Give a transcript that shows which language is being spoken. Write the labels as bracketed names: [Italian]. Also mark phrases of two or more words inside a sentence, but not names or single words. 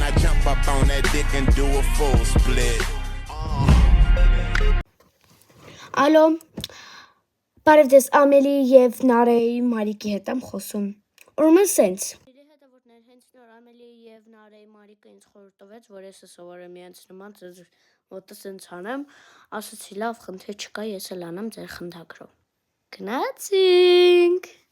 [English] jump up on that dick and do a full split. [Armenian] Ալո, բարև ձեզ Ամելի եւ Նարեի Մարիկի հետ եմ խոսում։ Ուրեմն սենց։ Հետևորդներ, հենց նոր Ամելի եւ Նարեի Մարիկը ինձ խորհուրդ տվեց, որ ես սովորեմ իրենց նման ձեզ մոտը սենց անեմ, ասացի լավ, խնդիր չկա, ես էլ անեմ ձեր խնդակրով։ Գնացինք։